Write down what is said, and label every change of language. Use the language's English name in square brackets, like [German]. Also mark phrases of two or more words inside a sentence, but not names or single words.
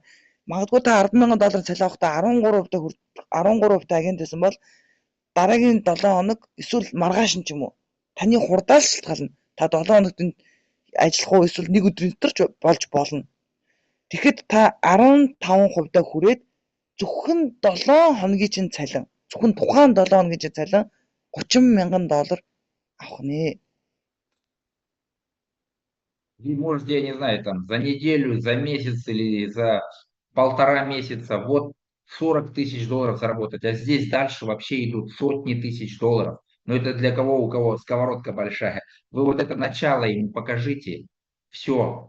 [Mongolian] Магадгүй та $10,000 цалин авахдаа 13% агент байсан бол дараагийн 7 хоног эсвэл маргааш нь ч юм уу таны хурдаас шалтгаална. Та 7 хоногт ажиллах уу эсвэл нэг өдрийн дотор болж болно. Тэгэхэд та 15% хүрээд зөвхөн 7 хоногийн чинь цалин, зөвхөн тухайн 7 хоногийн чинь цалин $30,000 авах нэ. [Russian] Вы можете, я не знаю, там за неделю, за месяц или за 1,5 месяца вот 40 тысяч долларов заработать, а здесь дальше вообще идут сотни тысяч долларов. Но это для кого, у кого сковородка большая. Вы вот это начало ему покажите, все.